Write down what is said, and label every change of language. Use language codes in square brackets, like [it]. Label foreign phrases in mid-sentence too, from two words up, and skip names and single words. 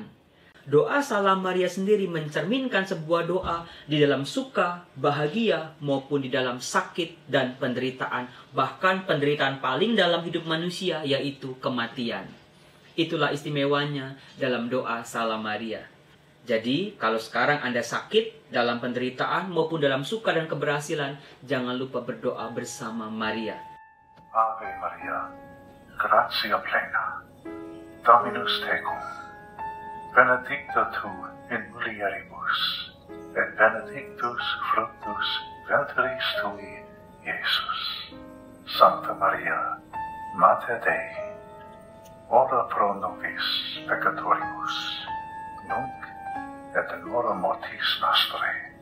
[id] Doa Salam Maria sendiri mencerminkan sebuah doa di dalam suka, bahagia, maupun di dalam sakit dan penderitaan. Bahkan penderitaan paling dalam hidup manusia, yaitu kematian. Itulah istimewanya dalam doa Salam Maria. Jadi, kalau sekarang Anda sakit dalam penderitaan maupun dalam suka dan keberhasilan, jangan lupa berdoa bersama Maria. [la] Ave Maria, gratia plena, Dominus tecum, benedicta tu in mulieribus, et benedictus fructus ventris tui, Iesus. Santa Maria, Mater Dei, ora pro nobis peccatoribus, nunc et in hora mortis nostrae.